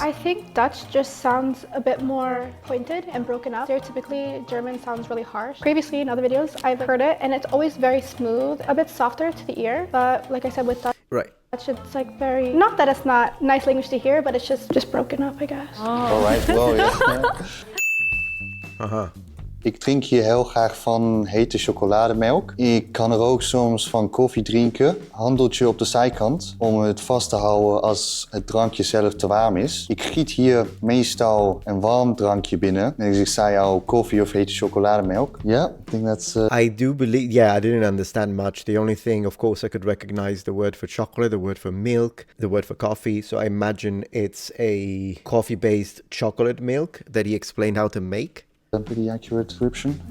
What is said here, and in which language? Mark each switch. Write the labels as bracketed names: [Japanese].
[English] I think Dutch just sounds a bit more pointed and broken up. Stereotypically, German sounds really harsh. Previously in other videos, I've heard it, and it's always very smooth, a bit softer to the ear, but like I said with Dutch, Right. it's like very, not that it's not nice language to hear, but it's just broken up, I guess. Alright, wow, ja. Aha. [Dutch] Ik drink hier heel graag van hete chocolademelk. Ik kan er ook soms van koffie drinken. Handeltje op de zijkant om het vast te houden als het drankje zelf te warm is. Ik giet hier meestal een warm drankje binnen. Dus ik zei al koffie of hete chocolademelk. Ja, ik denk dat [English] I do believe, yeah, I didn't understand much. The only thing, of course, I could recognize the word for chocolate, the word for milk, the word for coffee. So I imagine it's a coffee-based chocolate milk that he explained how to make. a pretty accurate description.